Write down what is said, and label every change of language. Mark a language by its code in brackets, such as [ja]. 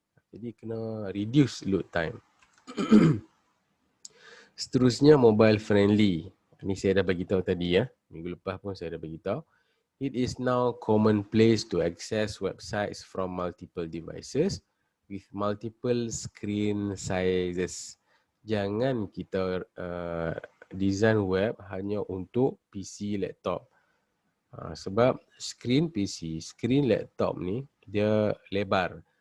[ms] Jadi kena [en] reduce load time. [ms] Seterusnya, mobile friendly. Ini saya dah bagi tahu tadi ya. Minggu lepas pun saya dah bagi tahu. [en] It is now commonplace to access websites from multiple devices with multiple screen sizes. [ms] Jangan kita design web hanya untuk PC, laptop. Sebab skrin PC, skrin laptop ni dia lebar.